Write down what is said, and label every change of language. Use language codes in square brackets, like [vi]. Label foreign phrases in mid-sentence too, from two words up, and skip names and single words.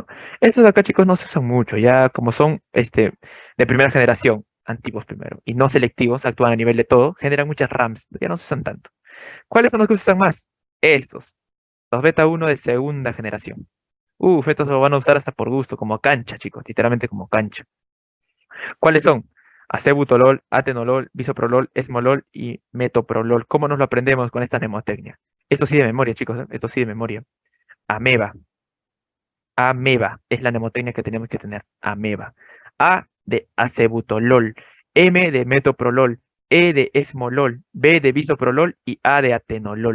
[es] Estos de acá, chicos, no se usan mucho, ya como son de primera generación, antiguos primero, y no selectivos, actúan a nivel de todo, generan muchas RAMs, ya no se usan tanto. ¿Cuáles son los que se usan más? Estos, los beta 1 de segunda generación. Estos lo van a usar hasta por gusto, como cancha, chicos, literalmente como cancha. ¿Cuáles son? Acebutolol, atenolol, bisoprolol, esmolol y metoprolol. ¿Cómo nos lo aprendemos con esta mnemotecnia? Esto sí de memoria, chicos, ¿eh? Esto sí de memoria. Ameba. Ameba es la mnemotecnia que tenemos que tener. Ameba. A de acebutolol, M de metoprolol, E de esmolol, B de bisoprolol y A de atenolol.